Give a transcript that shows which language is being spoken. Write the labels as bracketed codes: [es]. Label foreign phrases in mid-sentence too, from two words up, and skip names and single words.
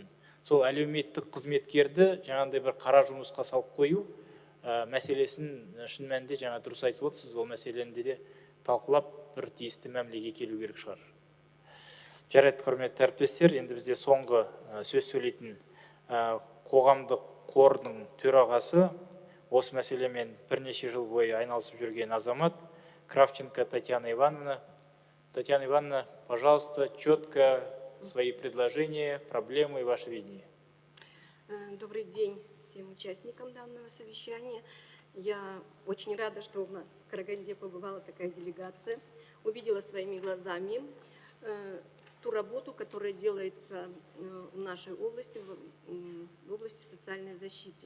[kk] Сол әлеуметтік қызметкерді жаңағындай бір қара жұмысқа салып қою мәселесін шын мәнінде жаңа дұрыс айтып отырсыз, ол мәселені де талқылап бір тиісті мәмілеге келу керек шығар. Жарайды, құрметті әріптестер, енді бізде соңғы сөз сөйлейтін қоғамдық қордың төрағасы, осы мәселемен бірнеше жыл бойы айналысып жүрген азамат Кравченко Татьяна Ивановна. [ru] Татьяна Ивановна, пожалуйста, четко свои предложения, проблемы и ваше видение. Добрый день всем участникам данного совещания. Я очень рада, что у нас в Караганде побывала такая делегация, увидела своими глазами ту работу, которая делается в нашей области, в области социальной защиты.